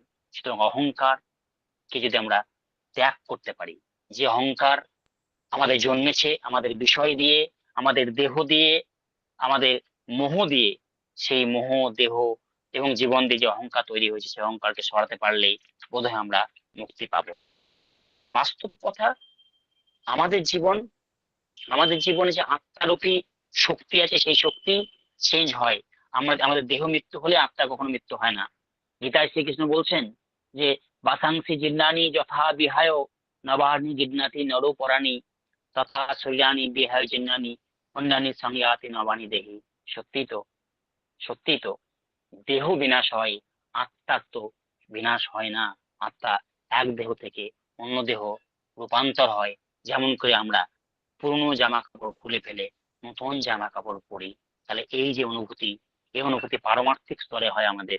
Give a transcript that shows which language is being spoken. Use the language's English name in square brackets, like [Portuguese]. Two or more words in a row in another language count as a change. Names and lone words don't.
[Bangla] সুতরাং অহংকারকে যদি আমরা ত্যাগ করতে পারি, যে অহংকার আমাদের জন্মেছে আমাদের বিষয় দিয়ে, আমাদের দেহ দিয়ে, আমাদের মোহ দিয়ে, সেই মোহ, দেহ এবং জীবন দিয়ে যে অহংকার তৈরি হয়েছে, সেই অহংকারকে সরাতে পারলেই বোধহয় আমরা মুক্তি পাবো। বাস্তব কথা, আমাদের জীবন আমাদের জীবনে যে আত্মারূপী শক্তি আছে, সেই শক্তি চেঞ্জ হয়। আমাদের দেহ মৃত্যু হলে আত্মা কখনো মৃত্যু হয় না। গীতায় শ্রীকৃষ্ণ বলছেন যে [Sanskrit] বাসাংসি জীর্ণানি যথা বিহায় নবানি গীর্ণাতি নরোপরাণি তথা শরীরানি বিহায় জীর্ণানি অন্যানি সংয়াতি নবানি দেহি। [Bangla] সত্যি তো, সত্যি তো, দেহ বিনাশ হয়, আত্মার তো বিনাশ হয় না। আত্মা এক দেহ থেকে অন্য দেহ রূপান্তর হয়। যেমন করে আমরা পুরনো জামা কাপড় খুলে ফেলে নতুন জামা কাপড় পরি, তাহলে এই যে অনুভূতি, এই অনুভূতি পারমার্থিক স্তরে হয় আমাদের।